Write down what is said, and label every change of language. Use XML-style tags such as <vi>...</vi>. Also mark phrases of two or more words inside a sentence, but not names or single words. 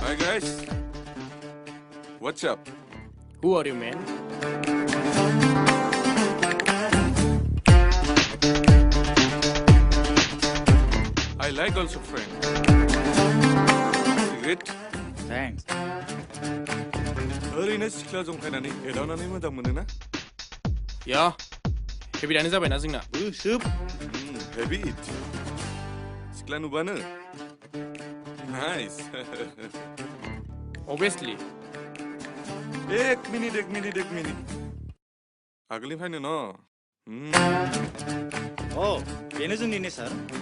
<en>guys. What's up? Who are you, man? I like also friend. Cigarette? Thanks.</en> <brx>ओरैनो सिख्ला जंखायनानै एदावनानै मोजां मोनोना? या हेबिटानो जाबायना जोंना सोब हेबिट सिख्ला नुबानो नाइस</brx> <en>obviously</en> <hi>एक मिनिट</hi> <brx>आगोलनिफ्रायनो न बेनो जोंनि नेचार</brx>